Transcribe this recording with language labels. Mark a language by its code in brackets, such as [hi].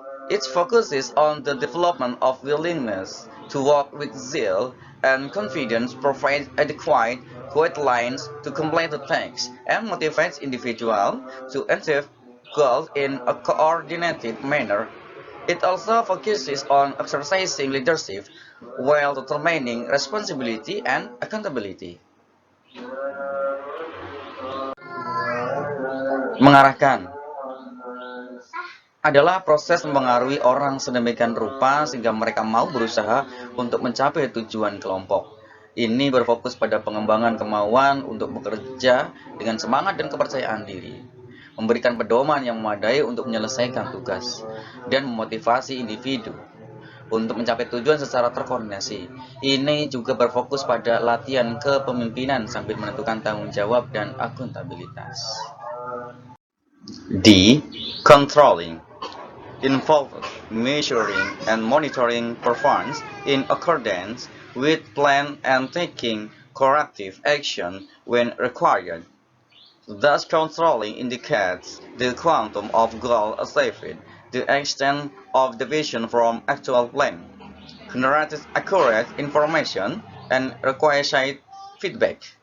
[en] It focuses on the development of willingness to work with zeal and confidence, provides adequate guidelines to complete the tasks, and motivates individuals to achieve goals in a coordinated manner. It also focuses on exercising leadership while determining responsibility and accountability. [id] Mengarahkan adalah proses mempengaruhi orang sedemikian rupa sehingga mereka mau berusaha untuk mencapai tujuan kelompok. Ini berfokus pada pengembangan kemauan untuk bekerja dengan semangat dan kepercayaan diri, memberikan pedoman yang memadai untuk menyelesaikan tugas, dan memotivasi individu untuk mencapai tujuan secara terkoordinasi. Ini juga berfokus pada latihan kepemimpinan sambil menentukan tanggung jawab dan akuntabilitas. [en] D. Controlling involves measuring and monitoring performance in accordance with plan and taking corrective action when required. Thus, controlling indicates the quantum of goal achieved, the extent of deviation from actual plan, generates accurate information, and requires feedback.